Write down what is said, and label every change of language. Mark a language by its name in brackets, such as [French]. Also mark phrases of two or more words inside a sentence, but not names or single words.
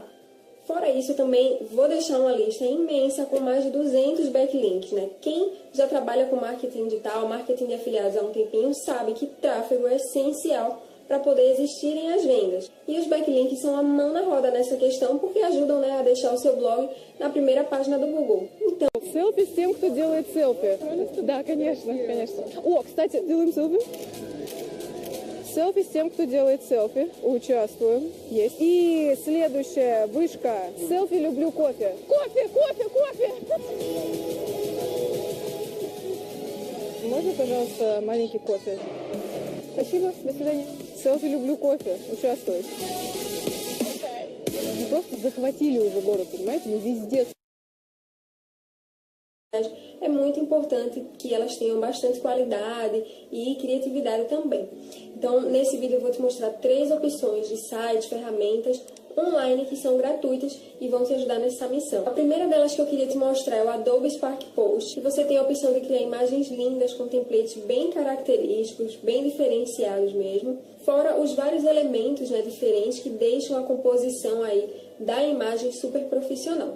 [Portuguese] Fora isso, eu também vou deixar uma lista imensa com mais de 200 backlinks, né? Quem já trabalha com marketing digital, marketing de afiliados há um tempinho, sabe que tráfego é essencial para poder existirem as vendas. E os backlinks são a mão na roda nessa questão, porque ajudam, né, a deixar o seu blog na primeira página do Google. Então, [Russian] селфи с тем, кто делает селфи. Да, конечно, конечно. О, кстати, делаем селфи. Селфи с тем, кто делает селфи. Участвуем. Есть. И следующая вышка. Селфи люблю кофе. Кофе, кофе, кофе! Можно, пожалуйста, маленький кофе? Спасибо, до свидания. Селфи люблю кофе. Участвуй. Мы просто захватили уже город, понимаете? Мы везде. [Portuguese] É muito importante que elas tenham bastante qualidade e criatividade também. Então, nesse vídeo eu vou te mostrar 3 opções de sites, ferramentas online que são gratuitas e vão te ajudar nessa missão. A primeira delas que eu queria te mostrar é o Adobe Spark Post, que você tem a opção de criar imagens lindas com templates bem característicos, bem diferenciados mesmo, fora os vários elementos, né, diferentes que deixam a composição aí da imagem super profissional.